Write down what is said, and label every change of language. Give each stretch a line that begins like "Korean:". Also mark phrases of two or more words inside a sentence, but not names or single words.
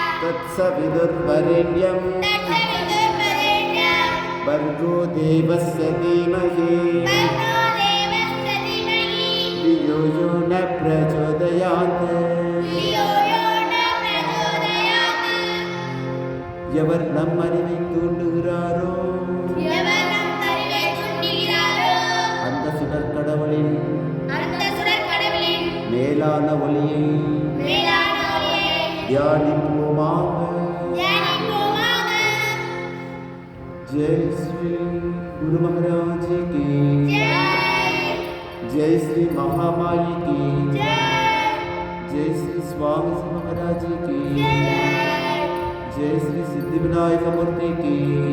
Sanskrit: तत्सवितुर्वरेण्यं तत्सवितुर्वरेण्यं भर्गो देवस्य धीमहि भर्गो देवस्य धीमहि धियो यो न प्रचोदयात् धियो यो न प्रचोदयात्
Tamil: எவர் நம் அறிவை தூண்டுகிறாரோ எவர் நம் அறிவை தூண்டுகிறாரோ அந்த சுடற்கடவுளின் அந்த சுடர்க்கடவுளின் மேலான ஒளியை மேலான ஒளியை தியானிப்போமாக. தியானிப்போமாக.
Hindi: जय श्री गुरु महाराज की जय जय श्री महामाई की जय जय श्री स्वामी जी महाराज की जय जय श्री सिद्धि विनायक मूर्ति की